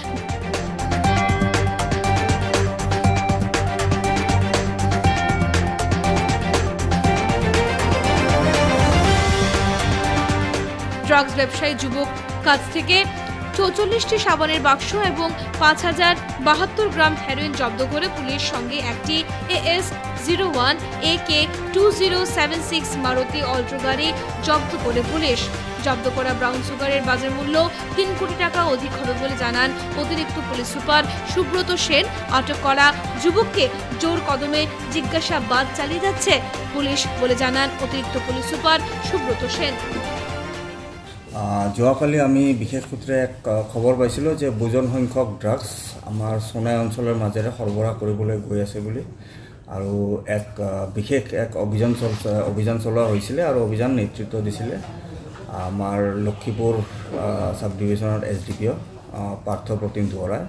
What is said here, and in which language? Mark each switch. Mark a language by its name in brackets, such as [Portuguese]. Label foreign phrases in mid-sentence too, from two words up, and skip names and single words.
[Bangla] ড্রাগস ব্যবসায়ী যুবক কাছ থেকে 44টি সাবানের বাক্স এবং 5072 গ্রাম হেরোইন জব্দ করে পুলিশ সঙ্গে একটি AS01 AK2076 মারুতি অল্ট্রা গাড়ি জব্দ করে পুলিশ। জব্দ করা ব্রাউন সুগারের বাজার মূল্য 3 কোটি টাকা অধিক হবে বলে জানান অতিরিক্ত পুলিশ সুপার সুব্রত সেন। আটক করা যুবককে জোর কদমে জিজ্ঞাসাবাদ চালিয়ে যাচ্ছে পুলিশ বলে জানান অতিরিক্ত পুলিশ সুপার সুব্রত সেন। [Assamese] যোৱাকালি আমি বিশেষ সূত্ৰে এক খবৰ পাইছিলোঁ যে বুজন সংখ্যক ড্ৰাগছ আমাৰ সোনাই অঞ্চলৰ মাজেৰে সৰবৰাহ কৰিবলৈ গৈ আছে বুলি, আৰু এক বিশেষ এক অভিযান চলোৱা হৈছিলে আৰু অভিযান নেতৃত্ব দিছিলে আমাৰ লক্ষীপুৰ সাব ডিভিজনৰ SDPO পাৰ্থ প্ৰতিম দুৱৰাই।